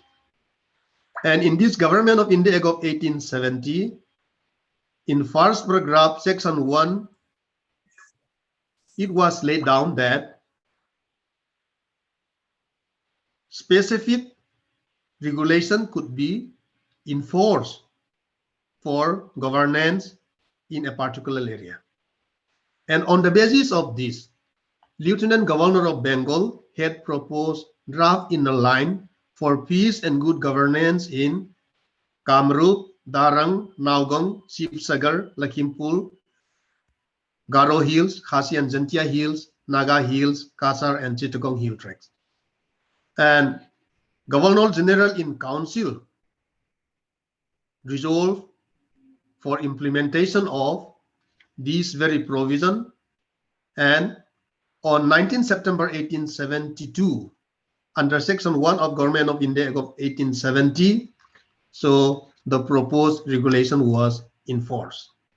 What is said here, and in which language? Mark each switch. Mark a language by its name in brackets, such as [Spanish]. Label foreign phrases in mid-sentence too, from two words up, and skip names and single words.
[English] And in this Government of India Act of 1870, in first paragraph, section 1, it was laid down that specific regulation could be enforced for governance in a particular area. And on the basis of this, Lieutenant Governor of Bengal had proposed draft inner line for peace and good governance in Kamrup, Darang, Naugong, Shivsagar, Lakhimpur, Garo Hills, Khasi and Jantia Hills, Naga Hills, Kasar and Chittagong Hill tracts. And Governor General in Council resolved for implementation of this very provision, and on 19 September 1872, under Section 1 of Government of India Act of 1870, so the proposed regulation was enforced.